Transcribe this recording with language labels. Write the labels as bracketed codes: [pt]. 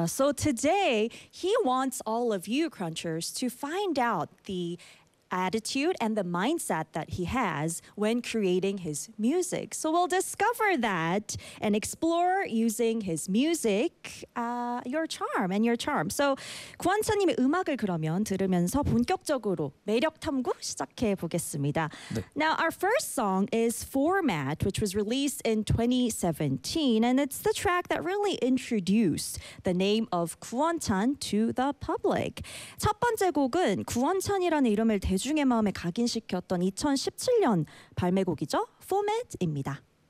[ko] 네. [en] So today he wants all of you crunchers to find out the attitude and the mindset that he has when creating his music. So we'll discover that and explore using his music, your charm and your charm. So [ko] 구원찬님의 음악을 그러면 들으면서 본격적으로 매력 탐구 시작해 보겠습니다. 네. [en] Now our first song is Format, which was released in 2017, and it's the track that really introduced the name of 구원찬 to the public. [ko] 첫 번째 곡은 구원찬이라는 이름을 대중의 마음에 각인시켰던 2017년 발매곡이죠. Format입니다.